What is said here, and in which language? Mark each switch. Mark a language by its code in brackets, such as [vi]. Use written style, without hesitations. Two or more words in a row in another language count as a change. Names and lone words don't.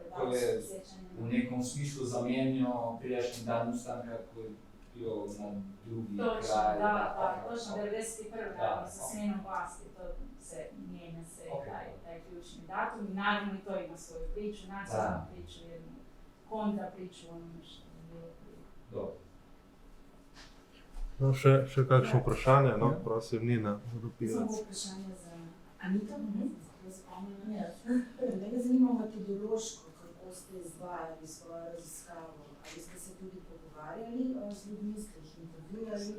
[hr] koji je u nekom smislu zamijenio prijašnji dan ustanka koji je bio na drugi kraj. Točno, 91. sa smjenom vlasti, to se mijenja se taj ključni datum i naravno i to ima svoju priču, nacionalnu priču, jednu kontra priču onome što je bilo prije. [sl] Dobro. No, še kakšno vprašanje, no, prosim, Nina, Rupirac. Samo vprašanje za Anito. Mene zanima metodološko, kako ste izvajali svojo raziskavo, ali ste se tudi pogovarjali z ljudmi, ste jih intervjuvali.